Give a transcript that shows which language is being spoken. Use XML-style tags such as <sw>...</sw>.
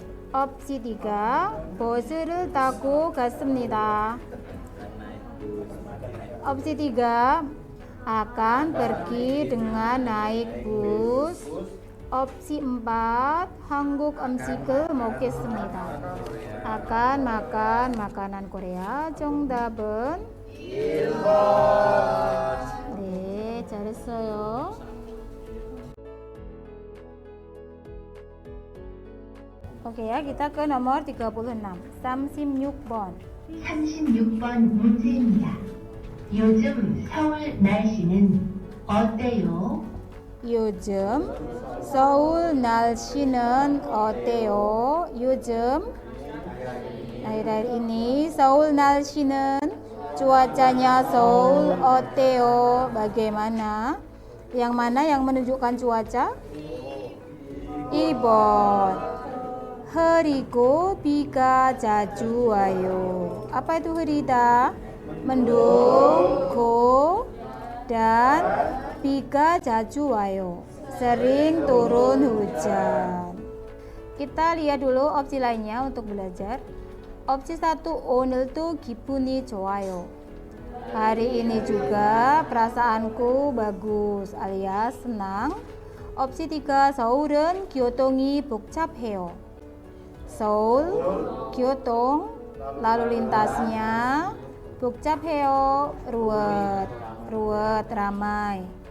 <ko>Opsi 3 버스를 타고 갔습니다.</ko> <id>Opsi 3 akan pergi dengan naik bus.</id> <ko>Opsi 4 한국 음식을 먹겠습니다.</ko> <id>Akan makan makanan Korea.</id> <ko>정답은 1번. 네, 잘했어요.</ko> <id>Oke ya, kita ke nomor 36. 36번.</id> <ko>36번 문제입니다. 요즘 서울 날씨는 어때요? 요즘 서울 날씨는 어때요? 요즘 akhir-akhir ini Seoul 날씨는 cuacanya Seoul 어때요?</ko> <id>Bagaimana? Yang mana yang menunjukkan cuaca?</id> <ko>2번 흐리고 비가 자주 와요.</ko> <id>Apa itu 흐리다? Mendung, dan</id> <ko>비가 자주 와요.</ko> <id>Sering turun hujan. Kita lihat dulu opsi lainnya untuk belajar.</id> <ko>Opsi 1, 오늘도 기분이 좋아요.</ko> <id>Hari ini juga perasaanku bagus alias senang.</id> <ko>Opsi 3, 서울은 교통이 복잡해요.</ko> <id>Seoul, 교통, lalu lintasnya, 복잡해요, ruwet, ramai.</id>